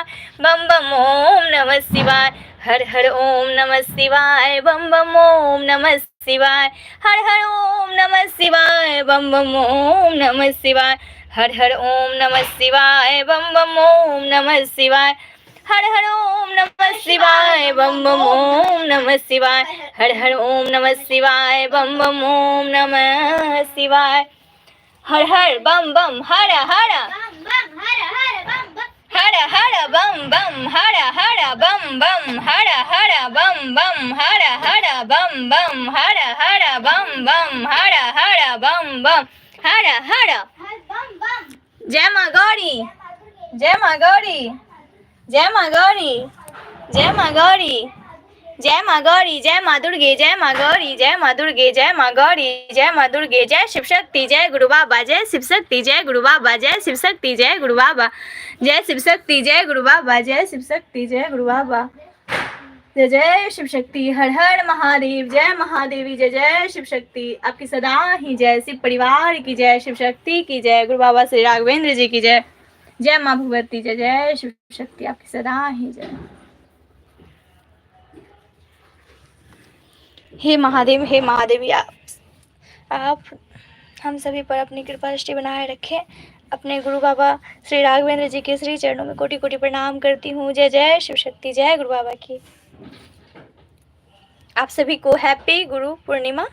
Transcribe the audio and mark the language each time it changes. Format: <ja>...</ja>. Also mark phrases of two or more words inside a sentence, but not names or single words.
<hi>बम बम ओम नमः शिवाय हर हर ओम नमः शिवाय बम बम ओम नमः शिवाय हर हर ओम नमः शिवाय बम बम ओम नमः शिवाय हर हर ओम नमः शिवाय बम बम ओम नमः शिवाय हर हर ओम नमः शिवाय बम बम ओम नमः शिवाय हर हर ओम नमः शिवाय बम बम ओम नमः शिवाय हर हर बम बम हर हर हर हर बम बम हर हर बम बम हर हर बम बम हर हर बम बम हर हर बम बम हर हर बम बम हर हर। जय मां गौरी जय मां गौरी जय मां गौरी जय मां गौरी जय माँ गौरी, जय माँ दुर्गे, जय माँ गौरी, जय माँ दुर्गे, जय माँ गौरी, जय माँ दुर्गे, जय शिव शक्ति, जय गुरु बाबा, जय शिव शक्ति, जय गुरु बाबा, जय शिव शक्ति, जय गुरु बाबा, जय शिव शक्ति, जय गुरु बाबा, जय शिव शक्ति, जय गुरु बाबा, जय जय शिव शक्ति। हर हर महादेव, जय महादेवी, जय जय शिव शक्ति। आपकी सदा ही जय। शिव परिवार की जय, शिव शक्ति की जय, गुरु बाबा श्री राघवेंद्र जी की जय, जय माँ भगवती, जय जय शिव शक्ति। आपकी सदा ही जय। हे महादेव, हे महादेवी, आप हम सभी पर अपनी कृपा दृष्टि बनाए रखें। अपने गुरु बाबा श्री राघवेंद्र जी के श्री चरणों में कोटि कोटि प्रणाम करती हूँ। जय जय शिव शक्ति, जय गुरु बाबा की। आप सभी को हैप्पी गुरु पूर्णिमा।</hi>